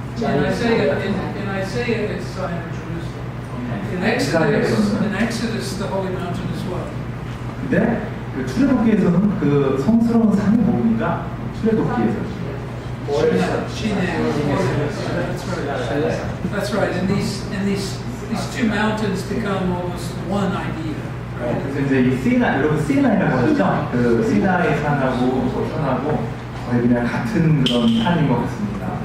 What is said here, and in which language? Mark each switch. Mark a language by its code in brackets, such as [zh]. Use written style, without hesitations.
[en] In Isaiah, it's Zion or Jerusalem. In Exodus, the holy mountain is what? [ko] 근데 그 출애굽기에서는 그 성스러운 산이 뭡니까? 출애굽기에서. [en] That's right. And these two mountains become almost one idea. [ko] 그래서 이제 이 여러분 시나이라고 하죠? 그 시나이 산하고 산하고 거의 그냥 같은 그런 산인 것 같습니다.